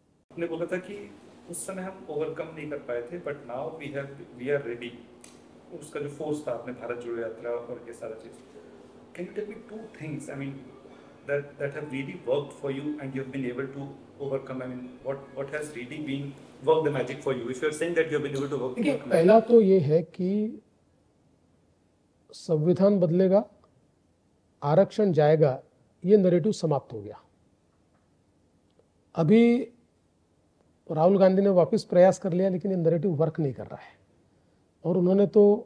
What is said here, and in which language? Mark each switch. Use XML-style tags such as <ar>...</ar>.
<hi>आपने बोला था कि उस समय हम ओवरकम नहीं कर पाए थे,</hi> <en>But now we are ready.</en> <hi>उसका जो फोर्स था, आपने भारत जोड़ो यात्रा और ये सारा चीज.</hi> <en>Can you tell me 2 things, I mean that have really worked for you and you've been able to overcome? I mean, what has really been worked the magic for you, if you're saying that you've been able to work?</en> <hi>पहला तो ये है कि संविधान बदलेगा, आरक्षण जाएगा, ये नैरेटिव समाप्त हो गया. अभी राहुल गांधी ने वापस प्रयास कर लिया लेकिन ये नैरेटिव वर्क नहीं कर रहा है और उन्होंने तो</hi>